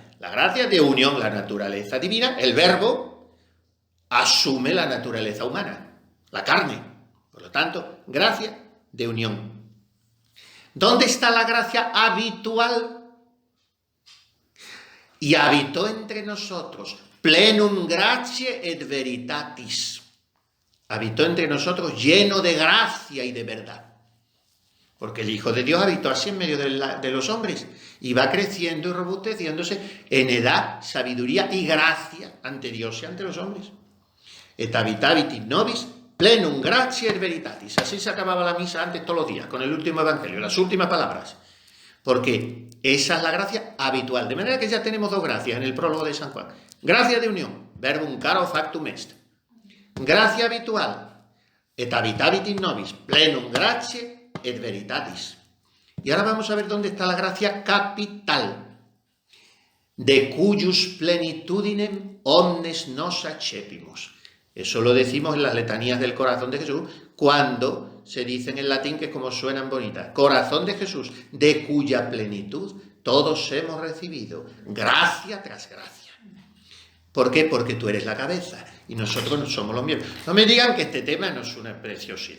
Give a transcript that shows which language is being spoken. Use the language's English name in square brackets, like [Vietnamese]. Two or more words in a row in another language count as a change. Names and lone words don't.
[Spanish] La gracia de unión, la naturaleza divina, el Verbo asume la naturaleza humana, la carne. Por lo tanto, gracia de unión. ¿Dónde está la gracia habitual? Y habitó entre nosotros, [Latin] plenum gratiae et veritatis. [Spanish] Habitó entre nosotros lleno de gracia y de verdad. Porque el Hijo de Dios habitó así en medio de los hombres y va creciendo y robusteciéndose en edad, sabiduría y gracia ante Dios y ante los hombres. [Latin] Et habitavit in nobis plenum gratiae et veritatis. [Spanish] Así se acababa la misa antes todos los días, con el último evangelio, las últimas palabras. Porque esa es la gracia habitual. De manera que ya tenemos dos gracias en el prólogo de San Juan. Gracia de unión, [Latin] verbum caro factum est. [Spanish] Gracia habitual, [Latin] et habitavit in nobis plenum gratiae et veritatis. [Spanish] Y ahora vamos a ver dónde está la gracia capital, de [Latin] cuyus plenitudinem omnes nos accepimus. [Spanish] Eso lo decimos en las letanías del corazón de Jesús, cuando se dicen en latín, que es como suenan bonitas. Corazón de Jesús, de cuya plenitud todos hemos recibido gracia tras gracia. ¿Por qué? Porque tú eres la cabeza y nosotros no somos los miembros. No me digan que este tema no es una preciosidad.